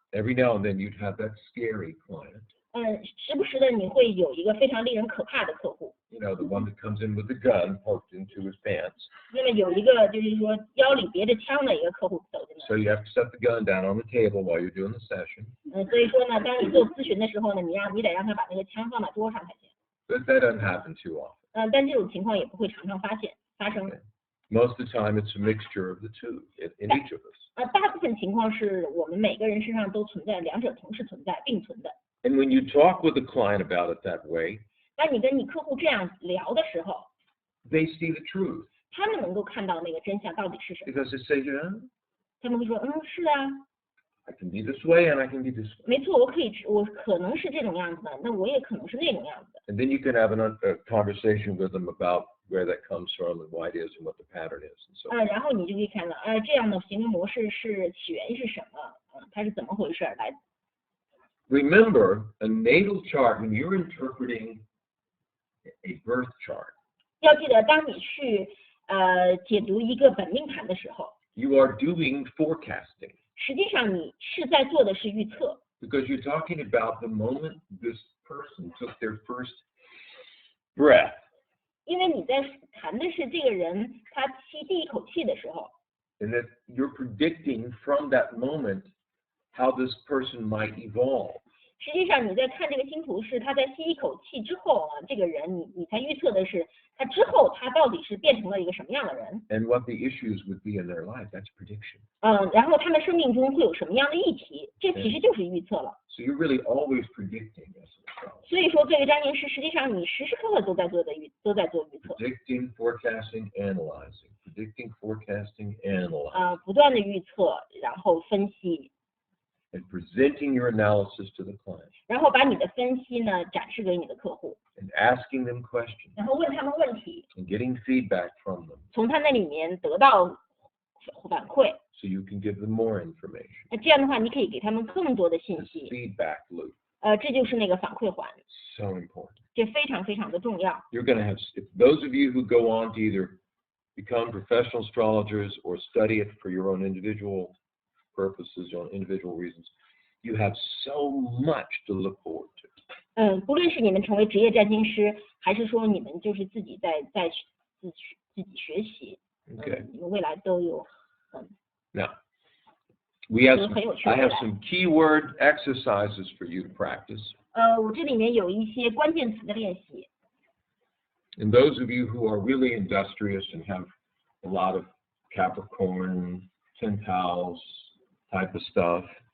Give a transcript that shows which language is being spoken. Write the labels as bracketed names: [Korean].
[English] Every now and then you'd have that scary client. [Chinese] 时不时的你会有一个非常令人可怕的客户。 [English] You know, the one that comes in with the gun poked into his pants. [Chinese] 那么有一个就是说腰里别着枪的一个客户走进来。 [English] So you have to set the gun down on the table while you're doing the session. [Chinese] 所以说呢，当你做咨询的时候呢，你得让他把那个枪放到桌上才行。 [English] But that doesn't happen too often. [Chinese] 但这种情况也不会常常发生。 [English] Most of the time it's a mixture of the two in each of us. [Chinese] 大部分情况是我们每个人身上都存在，两者同时存在，并存的。 [English] And when you talk with a client about it that way, [Chinese] 那你跟你客户这样聊的时候， [English] they see the truth. [Chinese] 他们能够看到那个真相到底是什么。 [English] Because they say, yeah, [Chinese] 他们会说，是啊， [English] I can be this way and I can be this way. [Chinese] 没错，我可能是这种样子的，那我也可能是那种样子的。 [English] And then you can have a conversation with them about where that comes from and why it is and what the pattern is and so on. [Chinese] 然后你就可以看到，这样的行为模式是起源是什么？它是怎么回事来？ [English] Remember, a natal chart, when you're interpreting a birth chart, [Chinese] 要记得，当你去解读一个本命盘的时候， [English] you are doing forecasting. [Chinese] 实际上你是在做的是预测。 [English] Because you're talking about the moment this person took their first breath. [Chinese] 因为你在谈的是这个人他吸第一口气的时候， [English] And that you're predicting from that moment how this person might evolve. [Chinese] 实际上你在看这个星图是他在吸一口气之后这个人你才预测的是他之后他到底是变成了一个什么样的人。 [English] And what the issues would be in their life. That's prediction. [Chinese] 然后他们生命中会有什么样的议题，这其实就是预测了。 [English] So you're really always predicting as an astrologer. [Chinese] 所以说，作为占星师，实际上你时时刻刻都在做预测。 [English] Predicting, forecasting, analyzing. Predicting, forecasting, analyzing. [Chinese] 不断的预测，然后分析， [English] And presenting your analysis to the client. [Chinese] 然后把你的分析呢展示给你的客户， [English] And asking them questions. [Chinese] 然后问他们问题， [English] And getting feedback from them. [Chinese] 从他那里面得到反馈。 [English] So you can give them more information. [Chinese] 那这样的话，你可以给他们更多的信 [English] This [Chinese] 息。 [English] feedback loop. [Chinese] 这就是那个反馈环， [English] So important. [Chinese] 这非常非常的重要。 [English] You're going to have, if those of you who go on to either become professional astrologers or study it for your own individual purposes, your own individual reasons, you have so much to look forward to. [Chinese] 不论是你们成为职业占星师，还是说你们就是自己在自己学习， [English] Okay. [Chinese] 你们未来都有 [English] Now, we have [Chinese] 很有趣 [English] I [Chinese] 的 [English] have [Chinese] 未来。 [English] some keyword exercises for you to practice. [Chinese] 我这里面有一些关键词的练习。 [English] And those of you who are really industrious and have a lot of Capricorn, 10 Taos type of stuff,